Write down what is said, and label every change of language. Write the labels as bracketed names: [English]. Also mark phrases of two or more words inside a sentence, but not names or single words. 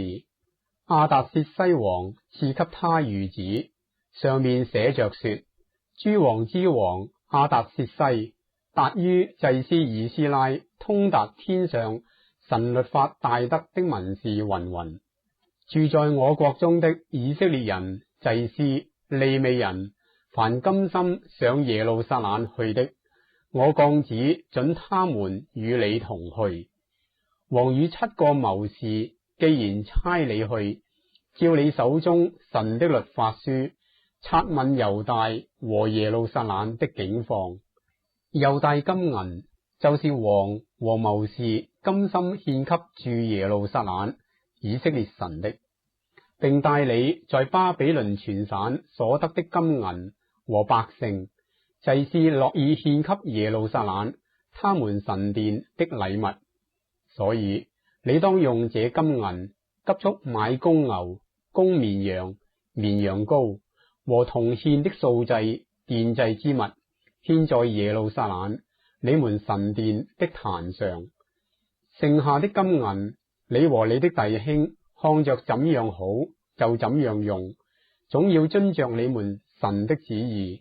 [Chinese] 亞達薛西王賜給他諭旨，上面寫着說：諸王之王亞達薛西，達於祭司以斯拉通達天上神律法大德的文士云云。住在我國中的以色列人、祭司、利未人，凡甘心上耶路撒冷去的，我降旨准他們與你同去。王與7個謀士既然差你去，照你手中神的律法書，察問猶大和耶路撒冷的境況。又帶金銀，就是王和謀士甘心獻給住耶路撒冷以色列神的，並帶你在巴比倫全省所得的金銀和百姓，祭司樂意獻給耶路撒冷他們神殿的禮物。所以你當用這金銀急速買公牛、公綿羊、綿羊羔和同獻的素祭、奠祭之物，獻在耶路撒冷你們神殿的壇上。剩下的金銀，你和你的弟兄看着怎樣好就怎樣用，總要遵着你們神的旨意。